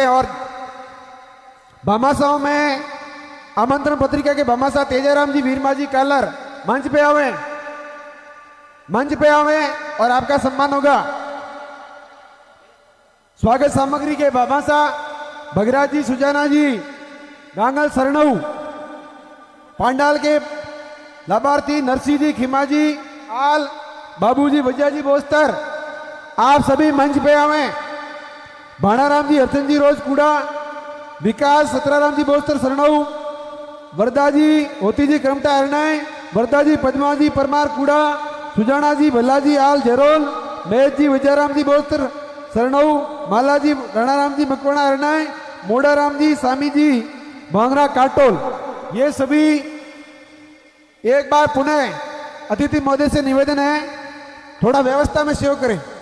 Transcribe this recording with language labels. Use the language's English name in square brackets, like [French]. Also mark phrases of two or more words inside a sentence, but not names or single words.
[Hindi] और भामाशाहों में आमंत्रण पत्रिका के भामाशाह तेजाराम जी वीरमा जी कालर मंच पे आवे, मंच पे आवे और आपका सम्मान होगा। स्वागत सामग्री के भामाशाह भगराज जी, सुजाना जी, गांगल सरनऊ, पांडाल के लाभार्थी नरसिंह जी, खिमा जी, आल, बाबूजी, भैया जी, बोस्तर, आप सभी मंच पे आवे। भाणाराम जी, हरचंद जी, रोजकुड़ा, विकास, सतराराम जी, बोस्तर, सरनऊ, वरदा जी, होती जी, करमटा, हरनाय, वरदा जी, पद्मा जी, परमार, कूड़ा, सुजाना जी, भल्ला जी, आल, जरोल, महेश जी, विजयराम जी, बोस्तर, सरनऊ, माला जी, राणाराम जी, मकवाणा, हरनाय, मोडाराम जी, सामी जी, भांगरा, काटोल, ये सभी एक बार पुनः अतिथि महोदय से निवेदन है, थोड़ा व्यवस्था में सेवा करें।